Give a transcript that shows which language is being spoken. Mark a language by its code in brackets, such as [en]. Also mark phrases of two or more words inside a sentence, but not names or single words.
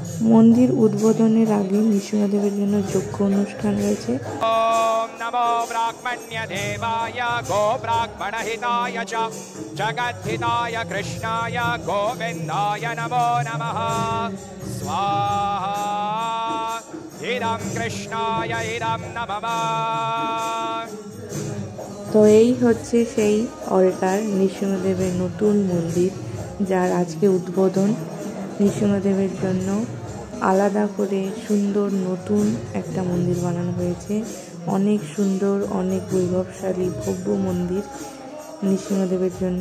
[bn] মন্দির উদ্বোধনের আগে নৃসিংহদেবের জন্য যজ্ঞ অনুষ্ঠান রয়েছে। [sa] ওম নমো ব্রাহ্মণ্য দেবায় গো ব্রাহ্মণ হিতায় চ জগদ্ধিতায় কৃষ্ণায় গোবিন্দায় নমো নমঃ স্বাহা ইদং কৃষ্ণায় ইদং নমঃ। [bn] তো এই হচ্ছে সেই অল্টার, নৃসিংহদেবের নতুন মন্দির, যার আজকে উদ্বোধন। নৃসিংহদেবের জন্য আলাদা করে সুন্দর নতুন একটা মন্দির বানানো হয়েছে। অনেক সুন্দর, অনেক বৈভবশালী ভব্য মন্দির নৃসিংহদেবের জন্য।